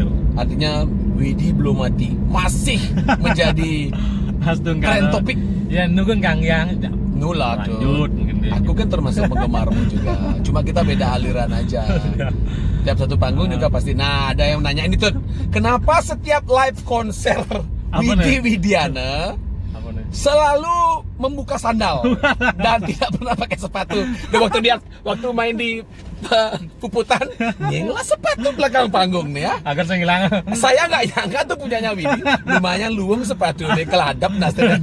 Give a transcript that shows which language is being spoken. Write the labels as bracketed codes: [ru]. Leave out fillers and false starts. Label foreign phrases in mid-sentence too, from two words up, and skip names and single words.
[id] Artinya Widi belum mati, masih menjadi Hastung tren topik. Ya nungguin Kang Yang Nula tuh. lanjut mungkin dia. Aku kan termasuk penggemarmu juga, cuma kita beda aliran aja. Tiap satu panggung juga pasti. Nah, ada yang nanya ini tuh, kenapa setiap live konser Apa Widi nih? Widiana Apa nih? selalu membuka sandal dan tidak pernah pakai sepatu. Dan waktu main di Puputan, nyenglah sepatu belakang panggung nih ya. Agar saya hilang. Saya nggak nyangka tuh punyanya Widi, lumayan luwung sepatu nih, keladap nasnya.